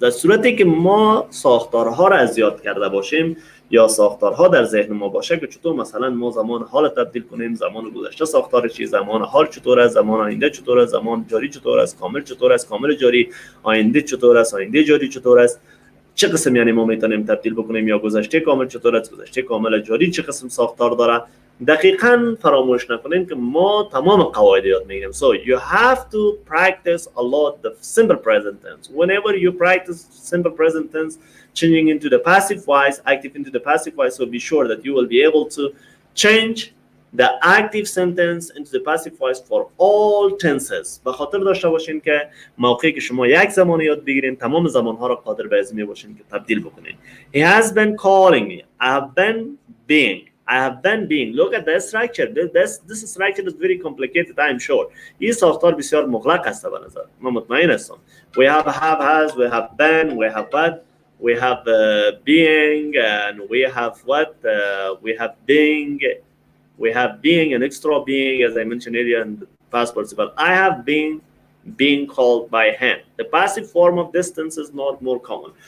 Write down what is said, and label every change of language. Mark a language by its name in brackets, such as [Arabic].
[Persian] در صورتی که ما ساختارها را از یاد کرده باشیم یا ساختارها در ذهن ما باشه که چطور مثلا ما زمان حال تبدیل کنیم، زمان گذشته ساختار چی، زمان حال چطور است، زمان آینده چطور است، زمان جاری چطور است، کامل چطور است، کامل جاری، آینده چطور است، آینده جاری چطور است، چه قسم یعنی ما میتونیم تبدیل بکنیم، یا گذشته کامل چطور است، گذشته کامل جاری چه قسم ساختار داره. دقیقاً فراموش نکنیم که ما تمام قواعد یاد میگیریم. [English] So you have to practice a lot the simple present tense. Whenever you practice simple present tense, changing into the passive voice, active into the passive voice, so be sure that you will be able to change the active sentence into the passive voice for all tenses. [Persian] به خاطر داشته باشین که موقعی که شما یک زمان یاد بگیرین، تمام زمانها را قادر به ازمی باشین که تبدیل بکنین. [English] He has been calling me. I have been being. I have been being. Look at the structure. This structure is very complicated, I am sure. [Persian] این ساختار بسیار مغلق است به نظر. من مطمئن هستم. [English] We have has, we have been, we have what, we have being, and we have what, we have being. We have being and extra being, as I mentioned earlier in the past participle. I have been being called by him. The passive form of this tense is not more common.